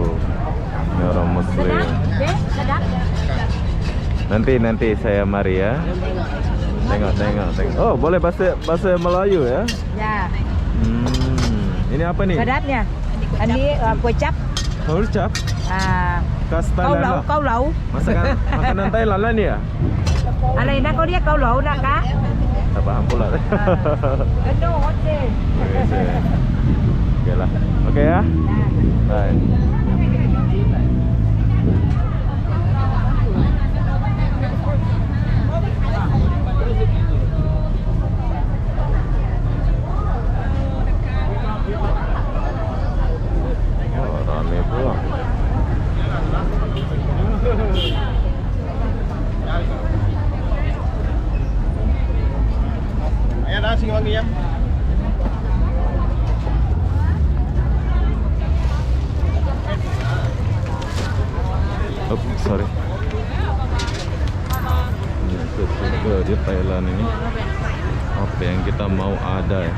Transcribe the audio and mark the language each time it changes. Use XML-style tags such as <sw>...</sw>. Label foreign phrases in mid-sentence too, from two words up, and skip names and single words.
<ms>Ini orang muslim. Nanti saya mari ya. Tengok. Oh, boleh bahasa Melayu ya? Ya. Ini apa nih? Sedapnya. Ini kue cap. Kecap. Khas Thailand lah.</ms> <vi>Câu lẩu.</vi> <ms>Makanan Thailand lah ni ya?</ms> <vi>Này nó có đĩa câu lẩu nè cá.</vi> <ms>Tak paham pula. Kendo hotel. Okey lah. Okey ya. Bye. Oh, ramai pula.</ms> <tl>Ayan na, sige wag iyan.</tl> <en>Oh, sorry.</en> <ms>Juga di Thailand ini apa yang kita mau ada ya.</ms>